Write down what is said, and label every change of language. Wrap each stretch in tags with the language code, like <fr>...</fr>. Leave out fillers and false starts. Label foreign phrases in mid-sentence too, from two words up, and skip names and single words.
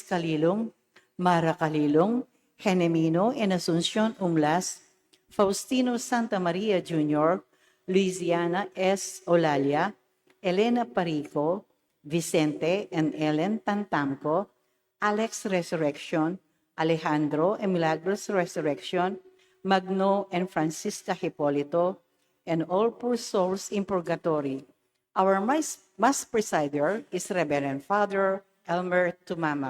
<en>Calilong, Mara Calilong, Genemino and Asuncion Umlas, Faustino Santa Maria Jr., Luisiana S. Olalia, Elena Parico, Vicente and Ellen Tantamco, Alex Resurrection, Alejandro and Milagros Resurrection, Magno and Francisca Hipolito, and all poor souls in purgatory. Our Mass presider is Reverend Father Elmer Tumamak.</en>